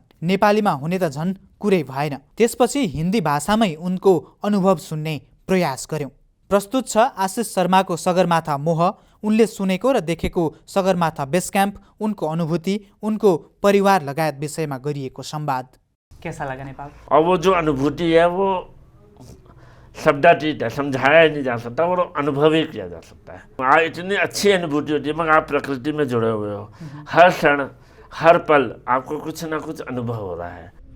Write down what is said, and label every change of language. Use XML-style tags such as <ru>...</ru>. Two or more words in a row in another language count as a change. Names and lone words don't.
<ne>नेपालीमा हुने त झन् कुरै भएन। त्यसपछि हिन्दी भाषामै उनको अनुभव सुन्ने प्रयास गर्यौं। प्रस्तुत छ आशिष शर्माको सगरमाथा मोह, उनले सुनेको र देखेको सगरमाथा बेस क्याम्प, उनको अनुभूति, उनको परिवार लगायत विषयमा गरिएको संवाद।</ne> <hi>कैसा लगा नेपाल? और वो जो अनुभूति है वो शब्दातीत है, समझाया ही नहीं जा सकता और अनुभव ही किया जा सकता है। इतनी अच्छी अनुभूति होती है मगर आप प्रकृति में जुड़े हुए हो। हर क्षण, हर पल आपको कुछ ना कुछ अनुभव हो रहा है।</hi>